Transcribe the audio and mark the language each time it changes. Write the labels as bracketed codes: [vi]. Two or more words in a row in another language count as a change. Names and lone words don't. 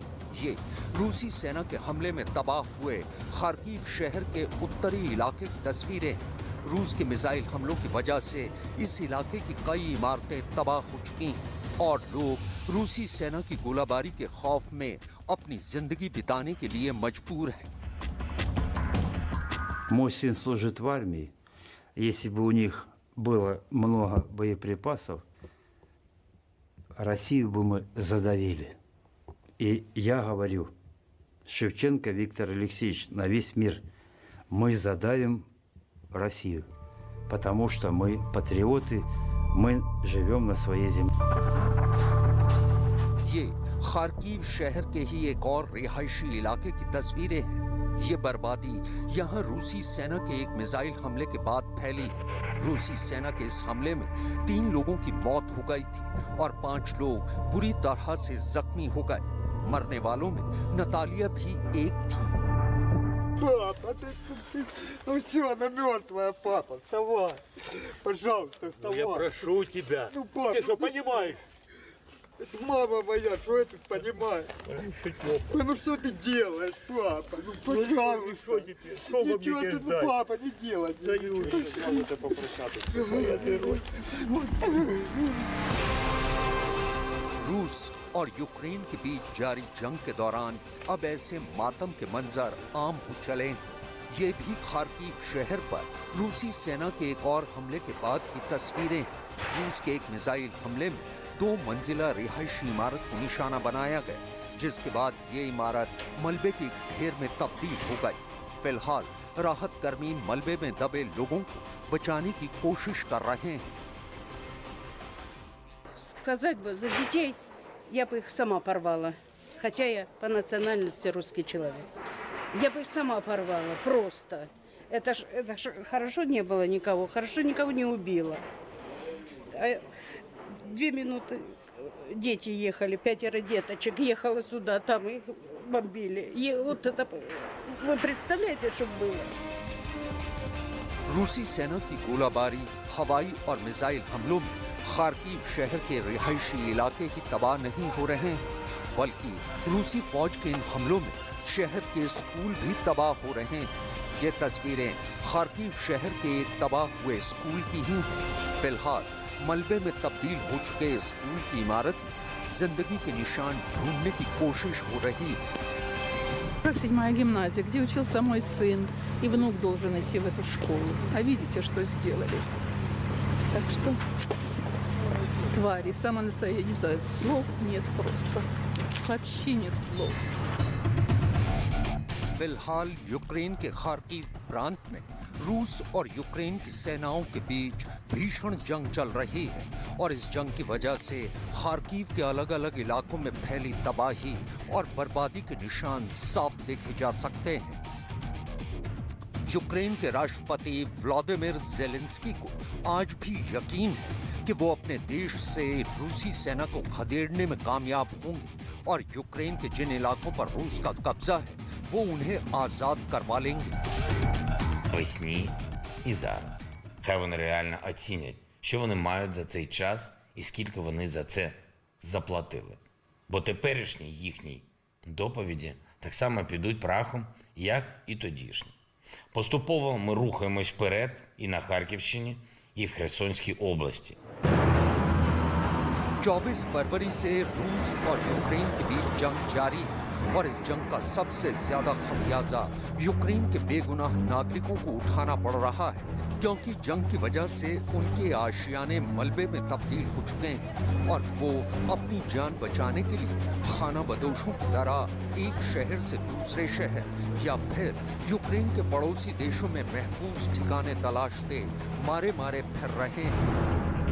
[hi] ये रूसी सेना के हमले में तबाह हुए खार्किव शहर के उत्तरी इलाके की तस्वीरें हैं। रूस के मिसाइल हमलों की वजह से इस इलाके की कई इमारतें तबाह हो चुकी हैं और लोग रूसी सेना की गोलाबारी के खौफ में अपनी जिंदगी बिताने के लिए मजबूर हैं। [ru] Мой сын служит в армии. Если бы у них было много боеприпасов, Россию бы мы задавили. И я говорю, Шевченко Виктор Алексеевич, на весь мир, мы задавим Россию, потому что мы патриоты, мы живем на своей земле. [hi] ये खार्किव शहर के ही एक और रिहायशी इलाके की तस्वीरें हैं। ये बर्बादी यहाँ रूसी सेना के एक मिसाइल हमले के बाद फैली है। रूसी सेना के इस हमले में 3 लोगों की मौत हो गई थी और 5 लोग बुरी तरह से जख्मी हो गए। मरने वालों में नतालिया भी एक थी। [ru] Папа, ну все, она мертвая, папа, вставай, пожалуйста, вставай. Я прошу тебя, Ну, папа, ты что понимаешь? Это мама моя, что я тут понимаю? Ну что ты делаешь, папа? Ну пожалуйста. Что теперь? Что вам Ничего мне ты, ну ждать? папа, не делай. Это попросати. Моя герой. [hi] रूस और यूक्रेन के बीच जारी जंग के दौरान अब ऐसे मातम के मंजर आम हो चले हैं। ये भी खार्किव शहर पर रूसी सेना के एक और हमले के बाद की तस्वीरें हैं। रूस के एक मिसाइल हमले में 2 मंजिला रिहायशी इमारत को निशाना बनाया गया, जिसके बाद ये इमारत मलबे के एक ढेर में तब्दील हो गई। फिलहाल राहत कर्मी मलबे में दबे लोगों को बचाने की कोशिश कर रहे हैं। [ru] Сказать бы, за детей я бы их сама порвала. Хотя я по национальности русский человек. Я бы их сама порвала, просто. Это ж хорошо не было никого, хорошо никого не убило. 2 минуты дети ехали, 5 деточек ехало сюда, там их бомбили. И вот это, вы представляете, что было? [hi] रूसी सेना की गोलाबारी, हवाई और मिसाइल हमलों में खार्किव शहर के रिहायशी इलाके ही तबाह नहीं हो रहे हैं, बल्कि रूसी फौज के इन हमलों में शहर के स्कूल भी तबाह हो रहे हैं। ये तस्वीरें खार्किव शहर के एक तबाह हुए स्कूल की ही हैं। फिलहाल मलबे में तब्दील हो चुके स्कूल की इमारत में जिंदगी के निशान ढूंढने की कोशिश हो रही है। [ru] 7-я гимназия, где учился мой сын, и внук должен идти в эту школу. А видите, что сделали? Так что твари, самое настоящее, не знаю, слов нет просто. Вообще нет слов. [hi] फिलहाल यूक्रेन के खार्किव प्रांत में रूस और यूक्रेन की सेनाओं के बीच भीषण जंग चल रही है और इस जंग की वजह से खार्किव के अलग अलग इलाकों में फैली तबाही और बर्बादी के निशान साफ देखे जा सकते हैं। यूक्रेन के राष्ट्रपति व्लादिमीर ज़ेलेंस्की को आज भी यकीन है कि वो अपने देश से रूसी सेना को खदेड़ने में कामयाब होंगे और यूक्रेन के जिन इलाकों पर रूस का कब्जा है वो उन्हें आजाद करवा लेंगे। [uk] Весні і зараз. Хай вони реально оцінять, що вони мають за цей час і скільки вони за це заплатили. Бо теперішні їхні доповіді так само підуть прахом, як і тодішні. Поступово ми рухаємось вперед і на Харківщині, і в Херсонській області. [hi] 24 फरवरी से रूस और यूक्रेन के बीच जंग जारी है और इस जंग का सबसे ज्यादा खमियाजा यूक्रेन के बेगुनाह नागरिकों को उठाना पड़ रहा है, क्योंकि जंग की वजह से उनके आशियाने मलबे में तब्दील हो चुके हैं और वो अपनी जान बचाने के लिए खाना बदोशों की तरह एक शहर से दूसरे शहर या फिर यूक्रेन के पड़ोसी देशों में महफूज ठिकाने तलाशते मारे मारे फिर रहे हैं।